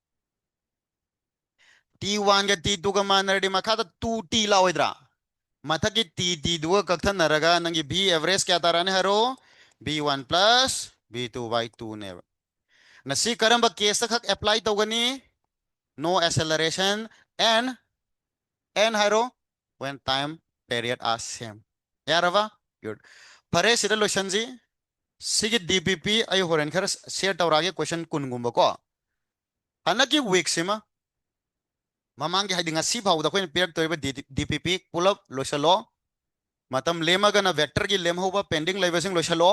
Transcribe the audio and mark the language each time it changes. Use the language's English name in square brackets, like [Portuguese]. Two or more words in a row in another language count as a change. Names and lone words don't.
[Manipuri] T1 ꯒ T2 ꯒ ꯃꯥꯟꯅꯔꯗꯤ ꯃꯈꯥꯗ 2T ꯂꯥꯛꯑꯣꯏꯗ꯭ꯔꯥ ꯃꯊꯛꯀꯤ ꯇꯤꯗꯨꯒ ꯀꯛꯊꯠꯅꯔꯒ ꯅꯪꯒꯤ [English] v average [Manipuri] ꯀꯌꯥ ꯇꯥꯔꯛꯑꯅꯤ ꯍꯥꯏꯔꯣ [English] V1 plus V2 by 2 [Manipuri] ꯅꯦꯕ ꯉꯁꯤ ꯀꯔꯝꯕ ꯀꯦꯁꯇ ꯈꯛ ꯑꯦꯄ꯭ꯂꯥꯏ ꯇꯧꯒꯅꯤ ꯅꯣ [English] acceleration and [Manipuri] ꯍꯥꯏꯔꯣ [English] when time period are same [Manipuri] ꯌꯥꯔꯕ good ꯐꯔꯦ ꯁꯤꯗ ꯂꯣꯏꯁꯟꯁꯤ ꯁꯤꯒꯤ DPP ꯑꯩ ꯍꯣꯔꯦꯟ ꯈꯔ ꯁꯦꯌꯔ ꯇꯧꯔꯛꯑꯒꯦ ꯀꯣꯏꯁꯟ ꯀꯨꯟꯒꯨꯝꯕꯀꯣ ꯍꯟꯗꯛꯀꯤ ꯋꯤꯛꯁꯤꯃ ꯃꯃꯥꯡꯒꯤ ꯍꯥꯏꯗꯤ ꯉꯁꯤ ꯐꯥꯎꯕꯗ ꯑꯩꯈꯣꯏꯅ ꯄꯤꯔꯛꯇꯣꯔꯤꯕ DPP ꯄꯨꯂꯞ ꯂꯣꯏꯁꯜꯂꯣ ꯃꯇꯝ ꯂꯦꯝꯃꯒꯅ ꯚꯦꯛꯇꯔꯒꯤ ꯂꯦꯝꯍꯧꯕ ꯄꯦꯟꯗꯤꯡ ꯂꯩꯕꯁꯤꯡ ꯂꯣꯏꯁꯜꯂꯣ